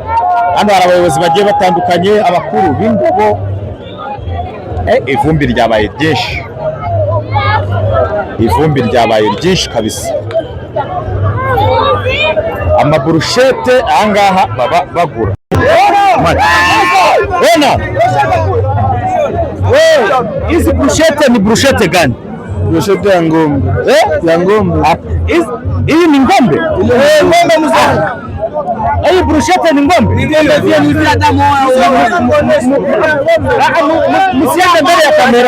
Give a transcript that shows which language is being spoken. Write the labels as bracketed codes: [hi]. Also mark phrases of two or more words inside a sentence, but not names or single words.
[rw] Hano hari abayobozi bagiye batandukanye, abakuru b'ingabo. Ivumbi ryabaye ryinshi, ivumbi ryabaye ryinshi kabisa. Amaburushete ahangaha baba bagura. [sw] Ona hizi brushete ni brushete gani? Broshete ya ngombe. Ya ngombe. Hii ni ngombe? Ngombe mzee. Hii broshete ni ngombe? Ni ngombe pia ni binadamu wao. Msiende mbele ya kamera.